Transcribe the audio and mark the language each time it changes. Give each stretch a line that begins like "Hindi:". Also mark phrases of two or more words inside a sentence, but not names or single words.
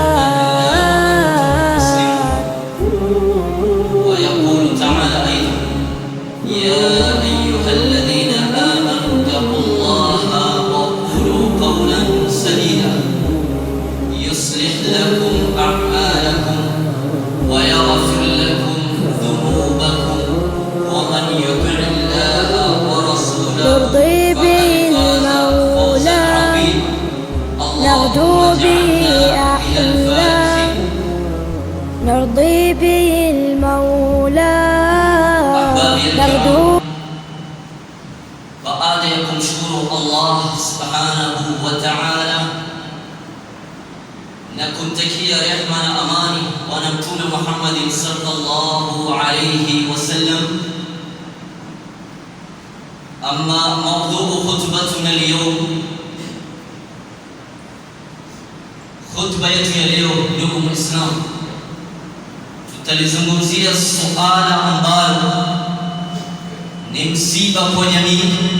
Arabic: ويقول تعالى أيضا: يا أيها الذين آمنوا اتقوا الله وقولوا قولا سديدا يصلح لكم أعمالكم ويغفر لكم ذنوبكم ومن يطع الله ورسوله نرضي به المولى نغدو به أحلام، نرضي به المولى نغدو.
Swahili: baada ya kumshukuru Allah
Arabic: سبحانه وتعالى
Swahili: na kumtakia rehma na amani bwana mtume Muhammad
Arabic: صلى الله عليه وسلم, أما موضوع خطبتنا اليوم,
Swahili: khutba yetu ya leo ndugu Muislamu, tutalizungumzia suala ambalo ni msiba kwa jamii,